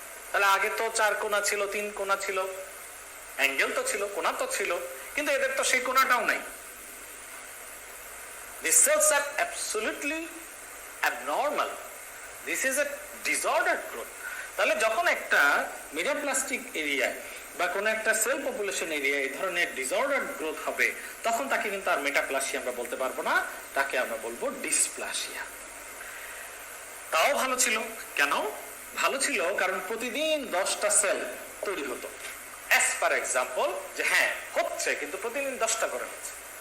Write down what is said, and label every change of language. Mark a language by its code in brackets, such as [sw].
[bn] তাহলে আগে তো চার কোনা ছিল, তিন কোনা ছিল, অ্যাঙ্গেল তো ছিল, কোনা তো ছিল, কিন্তু এদের তো সেই কোনাটাও নাই। [en] These cells are absolutely abnormal. This is a disordered growth. [bn] তাহলে যখন একটা মেটাপ্লাস্টিক এরিয়ায় বা কোন একটা সেল পপুলেশন এরিয়ায় এই ধরনের ডিসঅর্ডার্ড গ্রোথ হবে, তখন তাকে কিন্তু আর মেটাপ্লাসিয়া আমরা বলতে পারবো না, তাকে আমরা বলবো ডিসপ্লাসিয়া। তাও ভালো ছিল। কেন ভালো ছিল? কারণ প্রতিদিন 10টা সেল তৈরি হতো, [en] as per example, [bn] যে হ্যাঁ হচ্ছে, কিন্তু প্রতিদিন 10টা করে হচ্ছে।